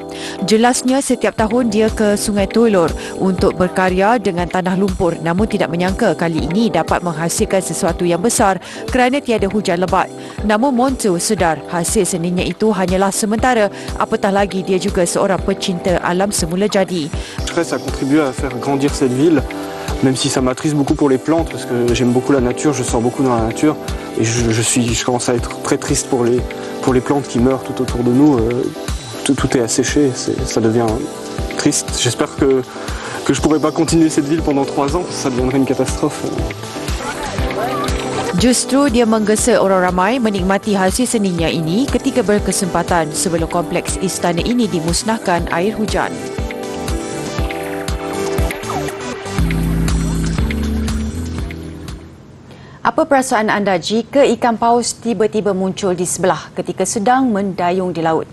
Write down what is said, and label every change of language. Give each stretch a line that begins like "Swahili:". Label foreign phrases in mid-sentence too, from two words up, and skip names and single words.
Malay: Jelasnya setiap tahun dia ke Sungai Tulur untuk berkarya dengan tanah lumpur, namun tidak menyangka kali ini dapat menghasilkan sesuatu yang besar kerana tiada hujan lebat. Namun Montu sedar hasil seninya itu hanyalah sementara, apatah lagi dia juga seorang pecinta alam semula jadi.
French: Ça contribue à faire grandir cette ville, même si ça m'attriste beaucoup pour les plantes, parce que j'aime beaucoup la nature, je sors beaucoup dans la nature, et je commence à être très triste pour les plantes qui meurent tout autour de nous. Tout est asséché, ça devient triste. J'espère que je pourrai pas continuer cette ville pendant 3 ans, parce que ça deviendrait une catastrophe.
Malay: Justru dia menggesa orang ramai menikmati hasil seninya ini ketika berkesempatan sebelum kompleks istana ini dimusnahkan air hujan. Apa perasaan anda jika ikan paus tiba-tiba muncul di sebelah ketika sedang mendayung di laut?